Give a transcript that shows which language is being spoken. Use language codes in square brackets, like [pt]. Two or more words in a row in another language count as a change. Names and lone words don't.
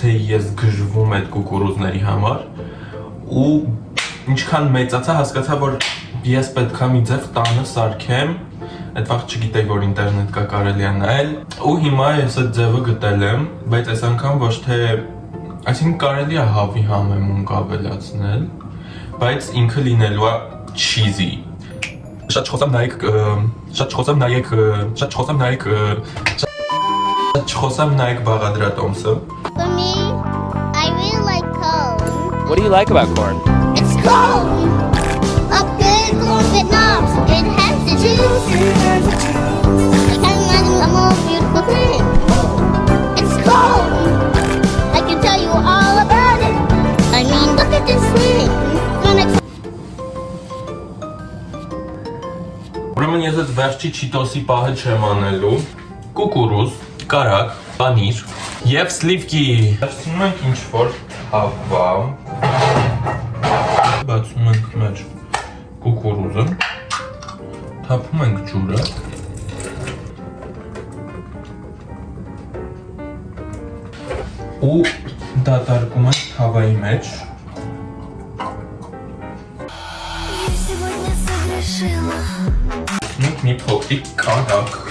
[hy] է ես գժվում այդ կուկուրուզների համար, ու ինչքան մեծացա հասկացա, որ ես պետք է մի ձև տանը սարքեմ, այդ վաղ չգիտեի, որ ինտերնետ կա կարելի է նայել, ու հիմա ես այդ ձևը գտել եմ, բայց այս անգամ ոչ թե Այսինքն կարելի է հավի համեմունք ավելացնել, բայց ինքը լինելու է cheesy։ Շատ չխոսեմ նայեք բաղադրատոմսը։ [en] For me, I really like corn. What do you like about corn? It's corn! A good corn that knobs. It has the juice. I can't imagine a more beautiful thing. It's corn! I can tell you all about it. I mean, look at this thing. [hy] Ուրեմն ես այդ վերջի չիտոսի պահը չեմ անելու, կուկուրուզ, կարակ, պանիր և սլիվկի։ Բացում ենք ինչ-որ հավա, բացում ենք մեր կուկուրուզը, թափում ենք ջուրը, ու դատարկում ենք հավայի մեջ, Մենք մի փոքրիկ կարակ